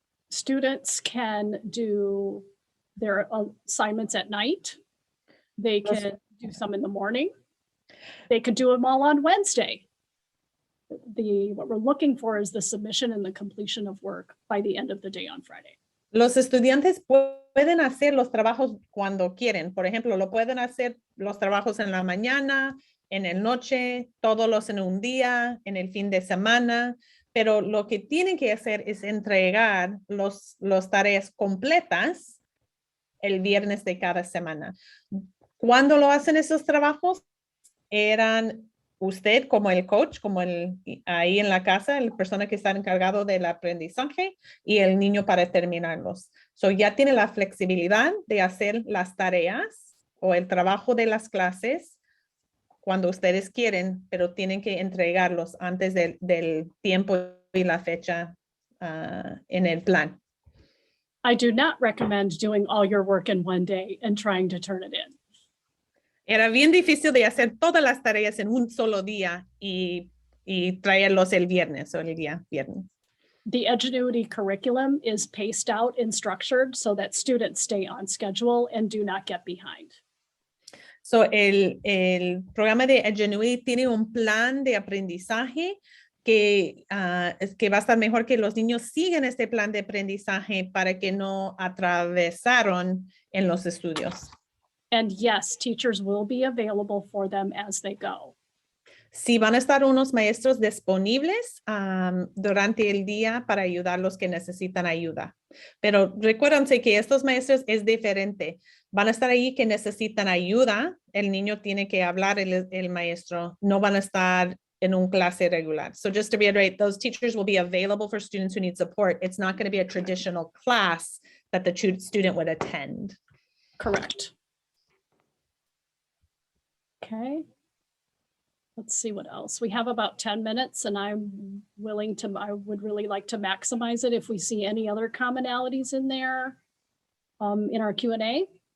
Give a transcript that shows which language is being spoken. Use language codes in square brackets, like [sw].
[en] Students can do their assignments at night. They can do some in the morning. They could do them all on Wednesday. What we're looking for is the submission and the completion of work by the end of the day on Friday. [es] Los estudiantes pueden hacer los trabajos cuando quieren. Por ejemplo, lo pueden hacer los trabajos en la mañana, en el noche, todos los en un día, en el fin de semana. Pero lo que tienen que hacer es entregar los tareas completas el viernes de cada semana. ¿Cuándo lo hacen esos trabajos? Eran usted como el coach, como ahí en la casa, la persona que está encargado del aprendizaje y el niño para terminarlos. So ya tiene la flexibilidad de hacer las tareas o el trabajo de las clases cuando ustedes quieren, pero tienen que entregarlos antes del tiempo y la fecha en el plan. [en] I do not recommend doing all your work in one day and trying to turn it in. [es] Era bien difícil de hacer todas las tareas en un solo día y traerlos el viernes o el día viernes. [en] The Edgenuity curriculum is paced out and structured so that students stay on schedule and do not get behind. [es] So el programa de Edgenuity tiene un plan de aprendizaje que va a estar mejor que los niños sigan este plan de aprendizaje para que no atravesaron en los estudios. [en] And yes, teachers will be available for them as they go. [es] Sí, van a estar unos maestros disponibles durante el día para ayudar a los que necesitan ayuda. Pero recuérdense que estos maestros es diferente. Van a estar ahí que necesitan ayuda. El niño tiene que hablar el maestro. No van a estar en un clase regular. [en] So just to reiterate, those teachers will be available for students who need support. It's not going to be a traditional class that the student would attend. Correct. Okay. Let's see what else. We have about 10 minutes and I would really like to maximize it if we see any other commonalities in there in our Q&A.